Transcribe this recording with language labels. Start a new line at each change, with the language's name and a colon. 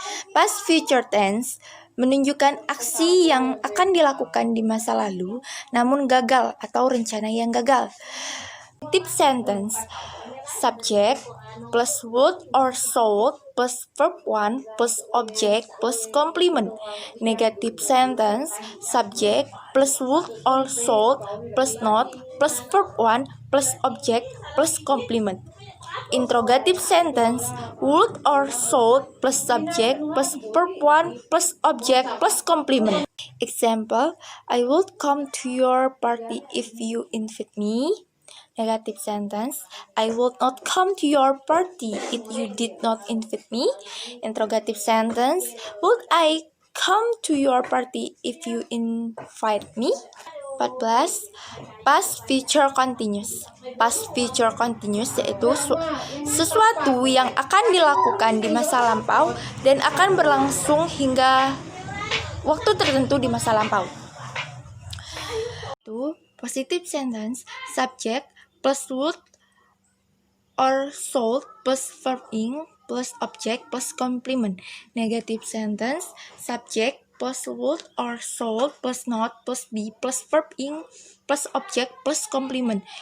Indonesian: Past future tense menunjukkan aksi yang akan dilakukan di masa lalu namun gagal atau rencana yang gagal.
English: Tip sentence, subject plus would or should plus verb 1 plus object plus complement. Negative sentence, subject plus would or should plus not plus verb 1 plus object plus complement. Interrogative sentence, would or should plus subject plus verb 1 plus object plus complement. Example, I would come to your party if you invite me. Negative sentence, I would not come to your party if you did not invite me. Interrogative sentence, would I come to your party if you invite me? 14. Past future continuous.
Indonesian: Past future continuous yaitu sesuatu yang akan dilakukan di masa lampau dan akan berlangsung hingga waktu tertentu di masa lampau.
English: Positive sentence, subject plus would or should plus verb ing plus object plus complement. Negative sentence, subject plus would or should plus not plus be plus verb ing plus object plus complement.